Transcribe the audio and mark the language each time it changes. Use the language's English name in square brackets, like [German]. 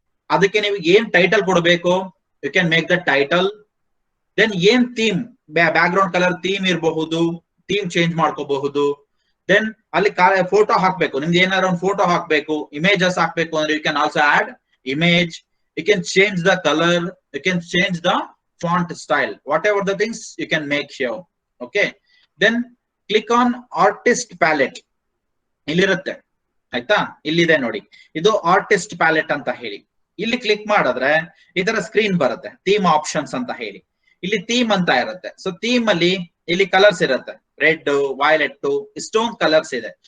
[Kannada] ಅದಕ್ಕೆ ನೀವು ಏನ್ ಟೈಟಲ್ ಕೊಡಬೇಕು, [English] You can make the title. [Kannada] Then ಏನ್ theme, back ground colour theme ಇರಬಹುದು, ಥೀಮ್ ಚೇಂಜ್ ಮಾಡ್ಕೋಬಹುದು. ದೆನ್ ಅಲ್ಲಿ ಫೋಟೋ ಹಾಕ್ಬೇಕು, ನಿಮ್ಗೆ ಏನಾದ್ರು ಒಂದು ಫೋಟೋ ಹಾಕ್ಬೇಕು, ಇಮೇಜಸ್ ಹಾಕ್ಬೇಕು ಅಂದ್ರೆ [English] You can also add image. You can change the color, you can change the font style, whatever the things you can make here. Okay, then click on artist palette. [Kannada] ಇಲ್ಲಿರುತ್ತೆ ಆಯ್ತಾ, ಇಲ್ಲಿದೆ ನೋಡಿ, ಇದು artist palette ಅಂತ ಹೇಳಿ. ಇಲ್ಲಿ click ಮಾಡಿದ್ರೆ ಈ ತರ ಸ್ಕ್ರೀನ್ ಬರುತ್ತೆ, ಥೀಮ್ ಆಪ್ಷನ್ಸ್ ಅಂತ ಹೇಳಿ. ಇಲ್ಲಿ ಥೀಮ್ ಅಂತ ಇರುತ್ತೆ. ಸೊ ಥೀಮ್ ಅಲ್ಲಿ ಇಲ್ಲಿ ಕಲರ್ಸ್ ಇರುತ್ತೆ, ರೆಡ್, ವೈಲೆಟ್, ಇಷ್ಟೊಂದು ಕಲರ್ಸ್ ಇದೆ.